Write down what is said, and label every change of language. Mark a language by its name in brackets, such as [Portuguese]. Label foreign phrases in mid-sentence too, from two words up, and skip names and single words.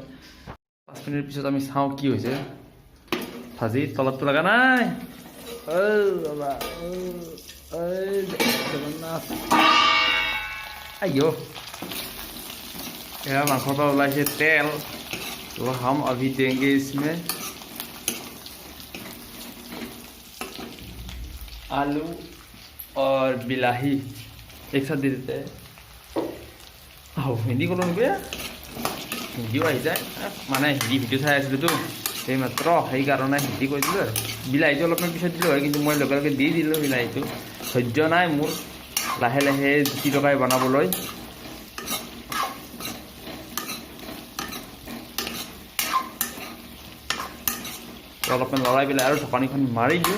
[Assamese] 5 মিনিট পিছত আমি চাওঁ কি হৈছে। ভাজি তলতটো লগা নাই। আইঅ', এয়া মাংসৰ পৰা ওলাইছে তেল। [Hindi] তো हम अभी देंगे इसमें आलू और बिलाही, एक साथ दे देते हैं। [Assamese] हिंदी ক'লো নেকি, হিন্দীও আহি যায়, মানে হিন্দী ভিডিঅ' চাই আছিলোঁতো সেইমাত্ৰ, সেইকাৰণে হিন্দী কৈ দিলোঁ আৰু। বিলাহীটো অলপমান পিছত দিলোঁ হয়, কিন্তু মই লগে লগে দি দিলোঁ বিলাহীটো। ধৈৰ্য নাই মোৰ লাহে লাহে জুতি লগাই বনাবলৈ। অলপমান লৰাই পেলাই আৰু ঢাকনিখন মাৰি দিওঁ।